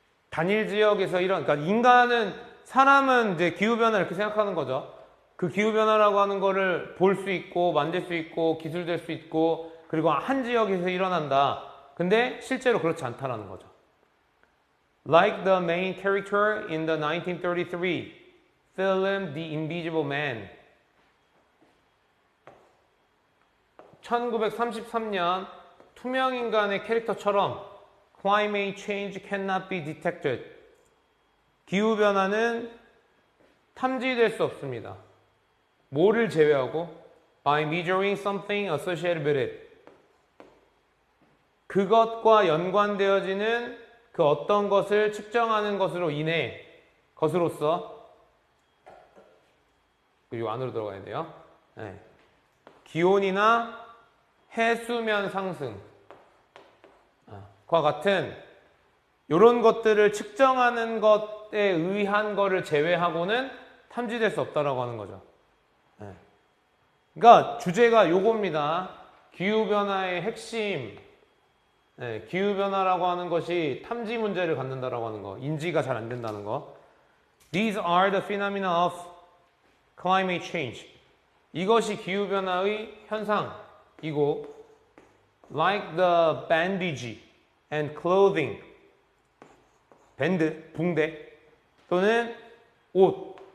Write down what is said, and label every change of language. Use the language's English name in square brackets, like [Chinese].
[Korean] 단일 지역에서 그러니까 사람은 이제 기후변화 이렇게 생각하는 거죠. 그 기후변화라고 하는 거를 볼 수 있고, 만질 수 있고, 기술될 수 있고, 그리고 한 지역에서 일어난다. 근데 실제로 그렇지 않다라는 거죠. [English] Like the main character in the 1933 film The Invisible Man. [Korean] 1933년 투명인간의 캐릭터처럼 [English] Climate change cannot be detected. [Korean] 기후변화는 탐지될 수 없습니다. 뭐를 제외하고? [English] By measuring something associated with it. [Korean] 그것과 연관되어지는 그 어떤 것을 측정하는 것으로서 그리고 안으로 들어가야 돼요. 네. 기온이나 해수면 상승과 같은 이런 것들을 측정하는 것에 의한 거를 제외하고는 탐지될 수 없다라고 하는 거죠. 네. 그러니까 주제가 요겁니다. 기후변화의 핵심. 네, 기후변화라고 하는 것이 탐지 문제를 갖는다라고 하는 거. 인지가 잘 안 된다는 거. [English] These are the phenomena of climate change. [Korean] 이것이 기후변화의 현상이고 [English] like the bandage and clothing. [Korean] 밴드, 붕대 또는 옷.